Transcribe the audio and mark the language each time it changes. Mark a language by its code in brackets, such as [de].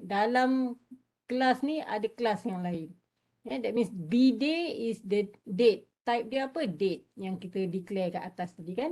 [ms] Dalam kelas ni ada kelas yang lain. [en] That means bday is the date. [ms] Type dia apa? Date yang kita declare kat atas tadi kan.